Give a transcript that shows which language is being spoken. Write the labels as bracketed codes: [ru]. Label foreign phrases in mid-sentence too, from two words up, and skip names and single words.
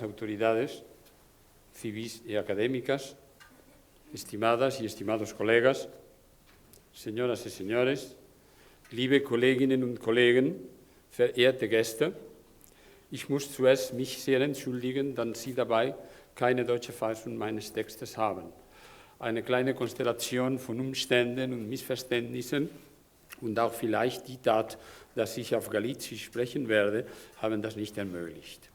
[es] autoridades civis y académicas, estimadas y estimados colegas, señoras y señores, [de] liebe Kolleginnen und Kollegen, verehrte Gäste, ich muss zuerst mich sehr entschuldigen, da Sie dabei keine deutsche Fassung meines Textes haben. Eine kleine Konstellation von Umständen und Missverständnissen und auch vielleicht die Tat, dass ich auf Galicisch sprechen werde, haben das nicht ermöglicht.